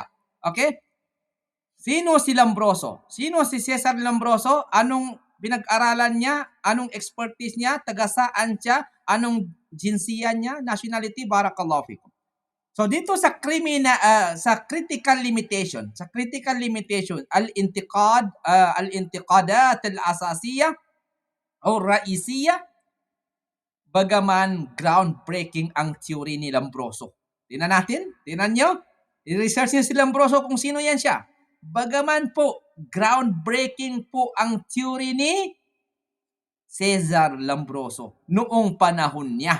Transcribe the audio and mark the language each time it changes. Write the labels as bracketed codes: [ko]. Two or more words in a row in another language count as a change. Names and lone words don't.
[tl] Okay? Sino si Lombroso? Sino si Cesar Lombroso? Anong pinag-aralan niya? Anong expertise niya? Taga saan siya? Anong jinsiya niya? Nationality? [ar] بارك الله فيكم. [tl] So dito sa [en] critical limitation, [ar] الانتقادات الأساسية [tl] o raisiyah, bagaman groundbreaking ang theory ni Lombroso. Tingnan natin, tingnan nyo, i-research niyo si Lombroso kung sino yan siya. Bagaman po, groundbreaking po ang theory ni Cesar Lombroso noong panahon niya.